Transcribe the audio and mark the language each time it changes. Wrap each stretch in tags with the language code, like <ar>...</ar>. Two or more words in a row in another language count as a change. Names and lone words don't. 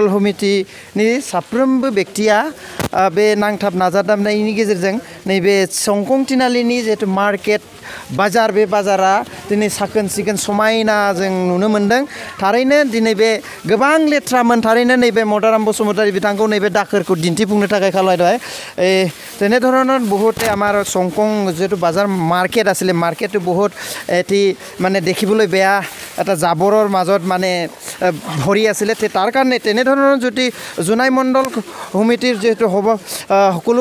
<brx>समितिनि साफ्रोमबो व्यक्तिया बे नांथाब नाजादाबनायनि गेजेरजों नैबे संकं तिनालिनि जिहेतु मार्केट बाजार बे बाजारा दिनै साखोन सिखोन समायना जों नुनो मोन्दों थारैनो दिनै बे गोबां लेथ्रामोन थारैनो नैबे मदाराम बसुमतारी बिथांखौ नैबे दाखोरखौ दिन्थिफुंनो थाखाय खावलायबाय</brx> <as>তেনেধৰণৰ বহুতে আমাৰ সংকং যেটো বাজাৰ মাৰ্কেট আছিল মাৰ্কেটটো বহুত এটি মানে দেখিবলৈ বেয়া এটা জাবৰৰ মাজত মানে ভৰি আছিল তাৰ কাৰণে তেনেধৰণৰ যদি জুনাই মণ্ডল সমিতিৰ যেটো হ'ব সকলো</as>